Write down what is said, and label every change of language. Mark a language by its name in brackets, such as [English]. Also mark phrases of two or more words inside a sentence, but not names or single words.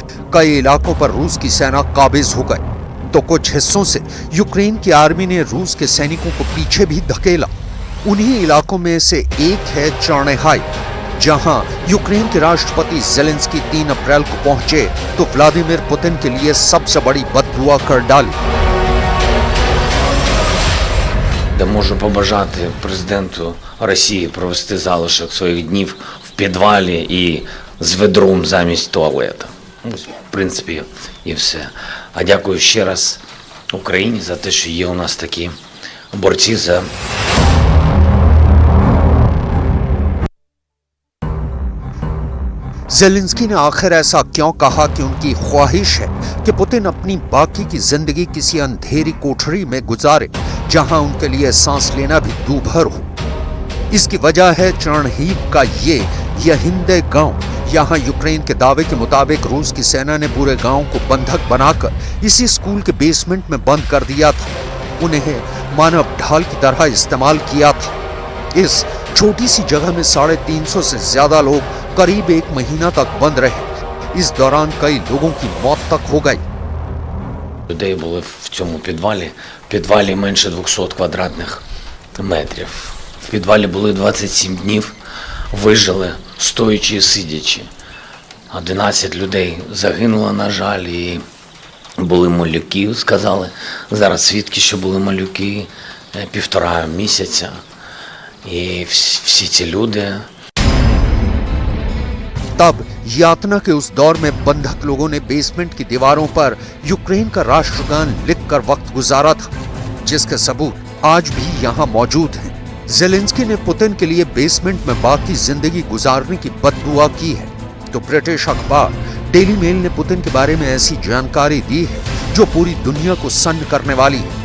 [Hindi] कई इलाकों पर रूस की सेना काबिज हो गई तो कुछ हिस्सों से यूक्रेन की आर्मी ने रूस के सैनिकों को पीछे भी धकेला। उन्हीं इलाकों में से एक है चर्नेहाई, जहां यूक्रेन के राष्ट्रपति ज़ेलेंस्की 3 अप्रैल को पहुंचे तो व्लादिमीर पुतिन के लिए सबसे बड़ी बददुआ कर डाली। [Ukrainian] Я можу побажати президенту Росії провести залишок своїх днів в підвалі і з ведром замість туалета. Ось, в принципі, і все. А дякую ще раз Україні за те, що є у нас такі борці за [Hindi] जेलेंस्की ने आखिर ऐसा क्यों कहा कि उनकी ख्वाहिश है कि पुतिन अपनी बाकी की जिंदगी किसी अंधेरी कोठरी में गुजारे जहां उनके लिए सांस लेना भी दूभर हो। इसकी वजह है चर्नहीव का ये यहिंदे गांव। यहाँ यूक्रेन के दावे के मुताबिक रूस की सेना ने पूरे गांव को बंधक बनाकर इसी स्कूल के बेसमेंट में बंद कर दिया था। उन्हें मानव ढाल की तरह इस्तेमाल किया था। इस छोटी सी जगह में 350 से ज्यादा लोग करीब 1 महीना तक बंद रहे। इस दौरान कई लोगों की मौत तक हो गई। [Ukrainian] Людей були в цьому підвалі. В підвалі менше 200 квадратних метрів. В підвалі були 27 днів. Вижили стоячи і сидячи. 11 людей загинуло, на жаль, і були малюки, сказали. Зараз свідки, що були малюки 1,5 місяця. І всі ці люди. [Hindi] तब यातना के उस दौर में बंधक लोगों ने बेसमेंट की दीवारों पर यूक्रेन का राष्ट्रगान लिखकर वक्त गुजारा था, जिसके सबूत आज भी यहाँ मौजूद हैं। जेलेंस्की ने पुतिन के लिए बेसमेंट में बाकी जिंदगी गुजारने की बददुआ की है, तो ब्रिटिश अखबार डेली मेल ने पुतिन के बारे में ऐसी जानकारी दी है जो पूरी दुनिया को सन्न करने वाली है।